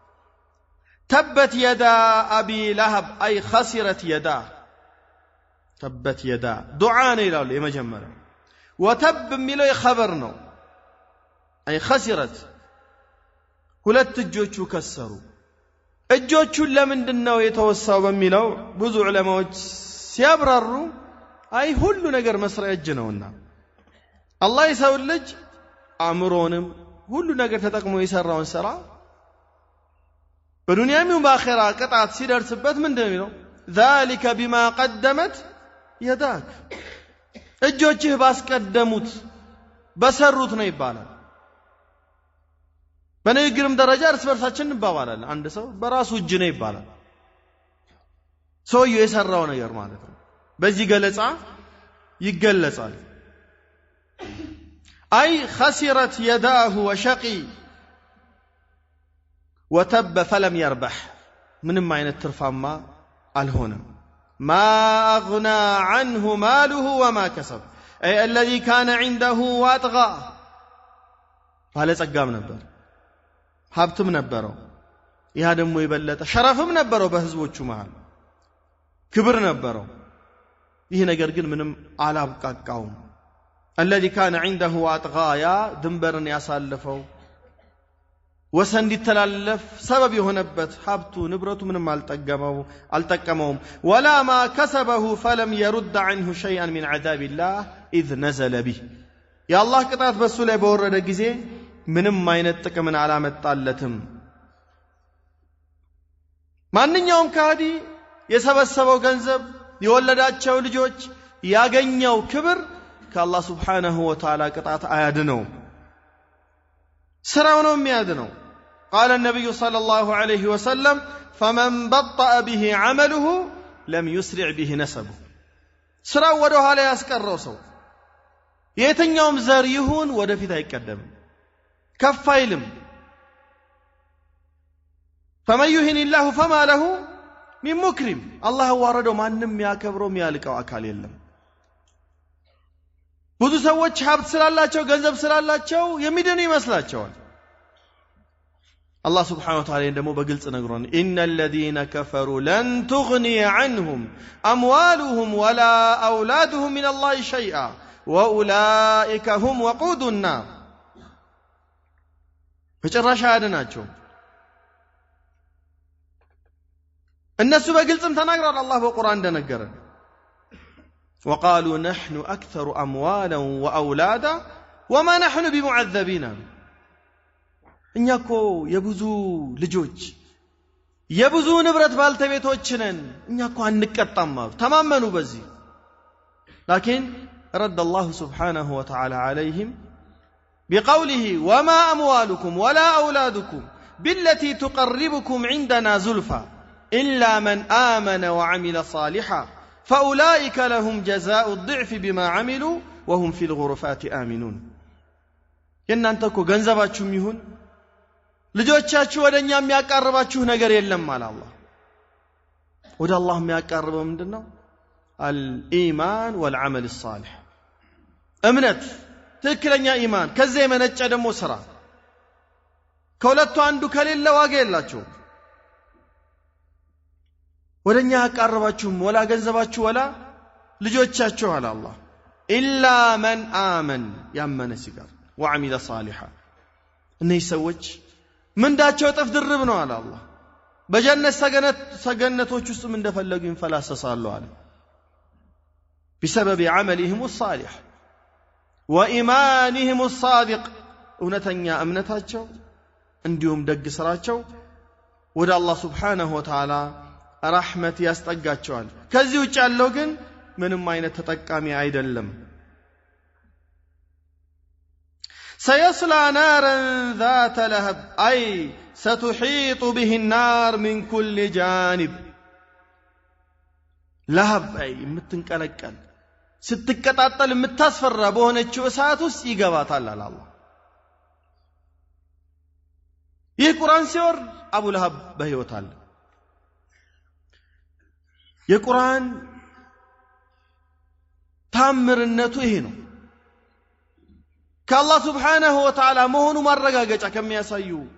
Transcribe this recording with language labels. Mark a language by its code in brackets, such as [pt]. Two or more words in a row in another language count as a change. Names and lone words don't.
[ar] تبت يدا أبي لهب أي خسرت [am] የዳ [ar] تبت يدا [am] ዱዓ ነው ይላሉ የመጀመሪያው ወተብ የሚለው የኸበር ነው [ar] أي خسرت [am] ሁለት እጆቹ ከሰሩ እጆቹን ለምንድነው የተወሳው በሚለው ብዙ ዑለማዎች ሲያብራሩ አይ ሁሉ ነገር መስሪያ እጅ ነውና አላህ የሰው ልጅ አእምሮንም ሁሉ ነገር ተጠቅሞ የሰራውን ስራ በዱንያም በአኺራ ቅጣት ሲደርስበት ምንድነው የሚለው [ar] ذلك بما قدمت يداك [am] እጆችህ ባስቀደሙት በሰሩት ነው ይባላል። በንግግርም ደረጃ እርስ በርሳችን እንባባላለን። አንድ ሰው በራሱ እጅ ነው ይባላል። ሰውየው የሰራው ነገር ማለት ነው። በዚህ ገለጻ ይገለጻል። [ar] أي خسرت يداه وشقي وتب فلم يربح [am] ምንም አይነት ትርፋማ አልሆነም። [ar] ما أغنى عنه ماله وما كسب أي الذي كان عنده وأطغى ባለጸጋም [am] ነበር ሀብትም ነበረው ያ ደግሞ ይበለጠ ሸረፍም ነበረው በህዝቦቹ መሃል ክብር ነበረው ይህ ነገር ግን ምንም አላብቃቃውም [ar] الذي كان عنده وأطغى [am] ድንበርን ያሳለፈው ወሰን እንዲተላለፍ ሰበብ የሆነበት ሀብቱ ንብረቱ ምንም አልጠቀመውም [ar] ولا ما كسبه فلم يرد عنه شيئا من عذاب الله إذ نزل به يا الله [am] ቅጣት በሱ ላይ በወረደ ጊዜ ምንም አይነት ጥቅምን አላመጣለትም። ማንኛውም ካዲ የሰበሰበው ገንዘብ የወለዳቸው ልጆች ያገኘው ክብር ከአላህ [ar] سبحانه وتعالى [am] ቅጣት አያድነው ስራው ነው የሚያድነው። [ar] قال النبي صلى الله عليه وسلم فمن بطأ به عمله لم يسرع به نسبه [am] ስራው ወደ ኋላ ያስቀረው ሰው የትኛውም ዘር ይሁን ወደፊት አይቀደምም كفايلم [ar] فمن يهن الله فما له من مكرم الله وارده [am] ማንም ያከብረው የሚያልቀው አካል የለም። ብዙ ሰዎች ሀብት ስላላቸው ገንዘብ ስላላቸው የሚድኑ ይመስላቸዋል። [ar] الله سبحانه وتعالى [am] ደግሞ በግልጽ ነግሮን [ar] إن الذين كفروا لن تغني عنهم أموالهم ولا أولادهم من الله شيئا وأولئك هم وقود النار [am] በጭራሽ አያድናቸው እነሱ በግልጽም ተናግረዋል። አላህ በቁርአን እንደነገረን [ar] وقالوا نحن أكثر أموالا وأولادا وما نحن بمعذبين [am] እኛ እኮ የብዙ ልጆች የብዙ ንብረት ባልተቤቶች ነን እኛ እኮ አንቀጣም ተማመኑ በዚህ [ar] لكن رد الله سبحانه وتعالى عليهم بقوله وما أموالكم ولا أولادكم بالتي تقربكم عندنا زلفى إلا من آمن وعمل صالحا فأولئك لهم جزاء الضعف بما عملوا وهم في الغرفات آمنون ينانتكو [am] ገንዘባችሁም ይሁን ልጆቻችሁ ወደኛ የሚያቀርባችሁ ነገር የለም አለ አላህ። ወደ አላህ የሚያቀርበው ምንድነው? [ar] الإيمان والعمل الصالح [am] እምነት ትክክለኛ ኢማን ከዚህ የመነጨ ደግሞ ስራ ከሁለቱ አንዱ ከሌለ ዋጋ የላቸው። ወደኛ ያቀርባችሁም ወላ ገንዘባችሁ ወላ ልጆቻችሁ አለ አላህ [ar] إلا من آمن [am] ያመነ ሲጋር [ar] وعمل صالحا [am] እነዚህ ሰዎች ምንዳቸው ጥፍ ድርብ ነው አለ አላህ። በጀነት ሰገነቶች ውስጥም እንደፈለጉ ይንፈላሰሳሉ አለ [ar] بسبب عملهم الصالح وإيمانهم الصادق [am] እውነተኛ እምነታቸው እንዲሁም ደግ ስራቸው ወደ አላህ [ar] سبحانه وتعالى [am] ረሕመት ያስጠጋቸዋል ከዚህ ውጭ ያለው ግን ምንም አይነት ተጠቃሚ አይደለም [ar] سيصلى نارا ذات لهب أي ستحيط به النار من كل جانب لهب أي متنكلكل [am] ስትቀጣጠል የምታስፈራ በሆነችው እሳት ውስጥ ይገባታል አለ አላህ ይህ ቁርአን ሲወርድ አቡ ለሃብ በህይወት አለ የቁርአን ታምርነቱ ይሄ ነው ከአላህ [ar] سبحانه وتعالى [am] መሆኑ ማረጋገጫ ከሚያሳዩ